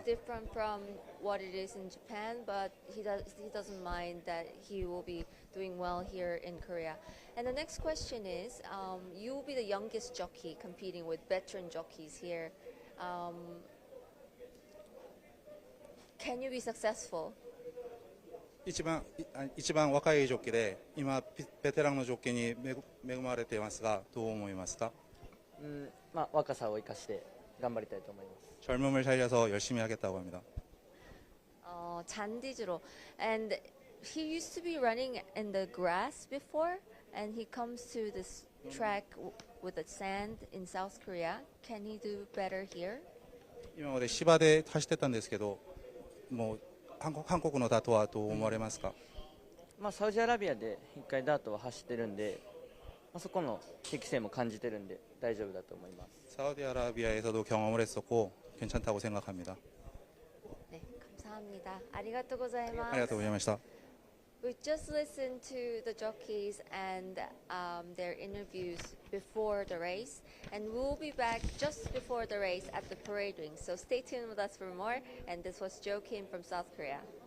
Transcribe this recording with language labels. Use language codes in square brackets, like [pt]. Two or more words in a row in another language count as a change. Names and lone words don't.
[en] It's different from what it is in Japan, but he doesn't mind that he will be doing well here in Korea. And the next question is, you will be the youngest jockey competing with veteran jockeys here. Can you be successful? [ja] 一番若いジョッキーで今ベテランのジョッキーに恵まれていますがどう思いますか？若さを生かして頑張りたいと思います。 [ko] 젊음을 살려서 열심히 하겠다고 합니다. 잔디즈로. [en] And he used to be running in the grass before, and he comes to this track with the sand in South Korea. Can he do better here? [ja] 今まで芝で走ってたんですけど、もう韓国のダートはどう思われますか？サウジアラビアで一回ダートは走ってるんで、そこの適性も感じてるんで大丈夫だと思います。 [ko] 사우디아라비아에서도 경험을 했었고 괜찮다고 생각합니다. 네, 감사합니다. [ja] ありがとうございます。ありがとうございました。 [en] We just listened to the jockeys and their interviews before the race, and we'll be back just before the race at the parade ring. So stay tuned with us for more. And this was Jo Kim from South Korea.